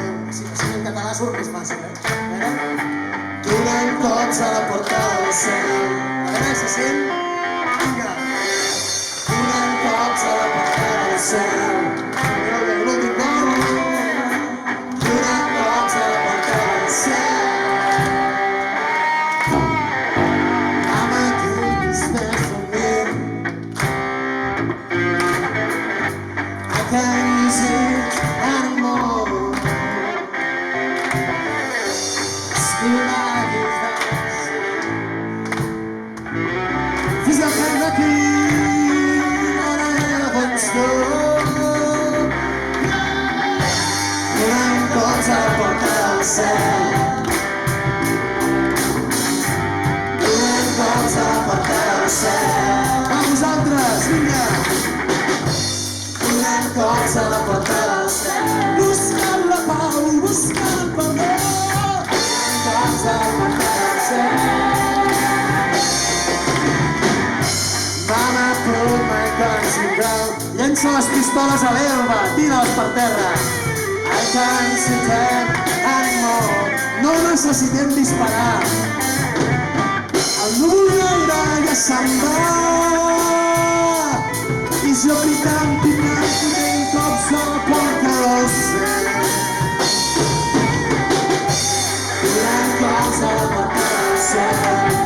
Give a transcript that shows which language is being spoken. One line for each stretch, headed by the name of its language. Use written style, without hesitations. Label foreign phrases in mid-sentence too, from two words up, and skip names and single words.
Catalan: Si passem en català surt més fàcil, Donant cops a la porta del cel. A veure, se sent? Vinga. Donant cops a la porta del cel. Mireu bé, l'últim cop. Donant cops a la porta del cel.
English: Mama, take this thing from me. I can't use it anymore. Still life is nice.
Catalan: Fins al cap d'aquí on
English: I haven't stood.
Catalan: Donant cops a la porta del cel. Donant cops a la porta del cel. A vosaltres, vinga! Donant cops a la porta del cel. Buscant la pau, buscant el perdó. Donant cops a la porta del cel.
English: Mama, put my guns in ground.
Catalan: Llença les pistoles a l'herba, tira-les per terra.
English: I can't sit there anymore.
Catalan: No necessitem disparar. El núvol negre ja se'n va. I jo picant, donant cops a la porta del cel. Donant cops a la porta del cel.